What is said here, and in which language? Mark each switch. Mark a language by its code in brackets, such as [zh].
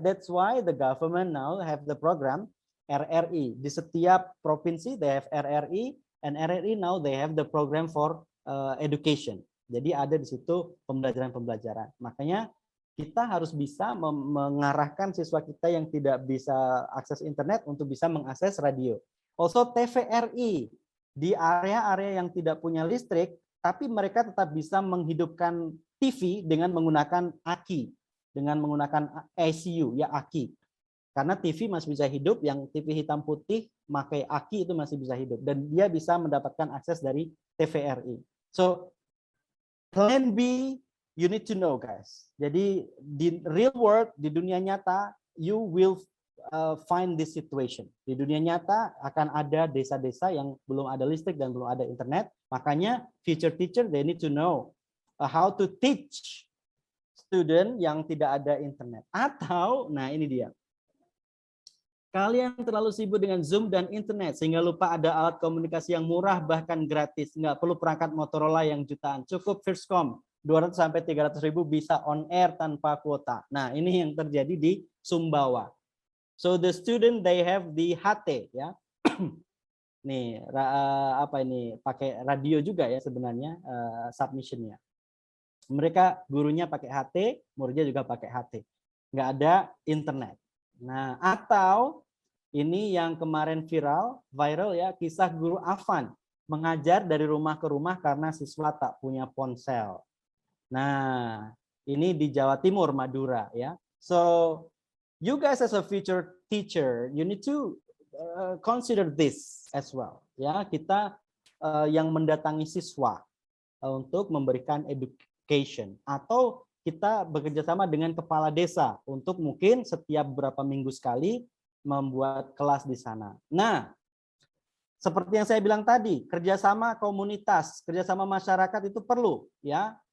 [en] That's why the government now have the program RRI. [id] Di setiap provinsi [en] they have RRI, and RRI now they have the program for education. [id] Jadi ada di situ pembelajaran-pembelajaran. Makanya kita harus bisa mengarahkan siswa kita yang tidak bisa akses internet untuk bisa mengakses radio. Also TVRI di area-area yang tidak punya listrik, tapi mereka tetap bisa menghidupkan TV dengan menggunakan aki, dengan menggunakan ACU, ya aki. Karena TV masih bisa hidup, yang TV hitam putih pakai aki itu masih bisa hidup, dan dia bisa mendapatkan akses dari TVRI. [en] So plan B, you need to know, guys. Jadi di real world, [id] di dunia nyata, [en] you will find this situation. [id] Di dunia nyata akan ada desa-desa yang belum ada listrik dan belum ada internet. [en] Makanya future teacher they need to know how to teach student [id] yang tidak ada internet. Atau, nah ini dia. Kalian terlalu sibuk dengan Zoom dan internet sehingga lupa ada alat komunikasi yang murah bahkan gratis. Nggak perlu perangkat Motorola yang jutaan. Cukup Firstcom 200 sampai 300 ribu bisa on air tanpa kuota. Nah, ini yang terjadi di Sumbawa. [en] So the student they have the HT, ya. [id] Nih apa ini pakai radio juga ya sebenarnya submissionnya. Mereka gurunya pakai HT, muridnya juga pakai HT. Nggak ada internet. Nah, atau ini yang kemarin viral ya, kisah guru Afan mengajar dari rumah ke rumah karena siswa tak punya ponsel. Nah, ini di Jawa Timur, Madura ya. [en] So, you guys as a future teacher, you need to consider this as well. [id] Ya, kita yang mendatangi siswa untuk memberikan education, atau kita bekerja sama dengan kepala desa untuk mungkin setiap beberapa minggu sekali membuat kelas di sana. Nah, seperti yang saya bilang tadi, kerjasama komunitas, kerjasama masyarakat itu perlu, ya.